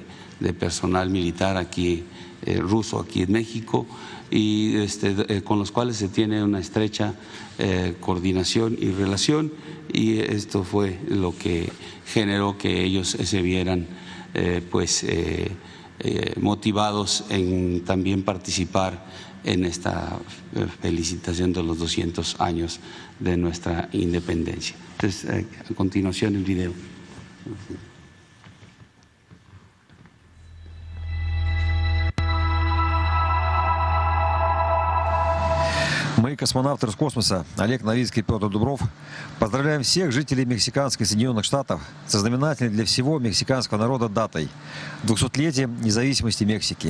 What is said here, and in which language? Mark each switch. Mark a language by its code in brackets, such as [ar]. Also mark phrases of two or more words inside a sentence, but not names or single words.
[es] personal militar aquí, ruso aquí en México, y con los cuales se tiene una estrecha coordinación y relación, y esto fue lo que generó que ellos se vieran motivados en también participar en esta felicitación de los 200 años de nuestra independencia. Entonces, a continuación el video. [ru] Мы, космонавты Роскосмоса Олег Новицкий и Петр Дубров, поздравляем всех жителей мексиканских Соединенных Штатов со знаменательной для всего мексиканского народа датой – 200-летием независимости Мексики.